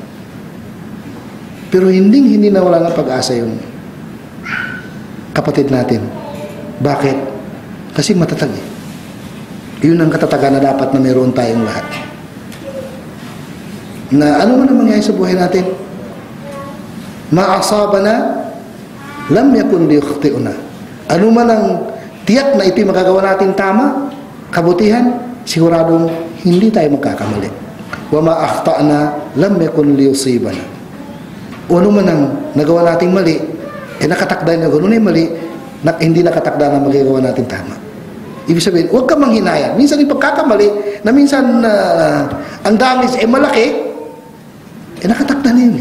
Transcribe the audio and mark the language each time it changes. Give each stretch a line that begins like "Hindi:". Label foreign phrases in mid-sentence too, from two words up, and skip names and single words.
Filipino: Pero hindi nawala ng pag-asa yung kapatid natin. Bakit? Kasi matatag eh. Yun ang katatagan na dapat na meron tayong lahat. Na ano man ang mangyayari sa buhay natin,
Arabic: ما أصابنا لم يكن ليخطئنا.
Filipino: Ano man ang tiyak na ito'y magagawa natin tama, kabutihan, siguradong hindi tayo magkakamali.
Arabic: وما أخطأنا لم يكن ليصيبنا.
Filipino: O ano man ang nagawa nating mali, nakatakda na gano'n ay mali, hindi nakatakda na magagawa natin tama. Ibig sabihin, huwag ka manghinaya. Minsan yung pagkakamali, na minsan ang damage ay malaki, nakatakda na yun eh.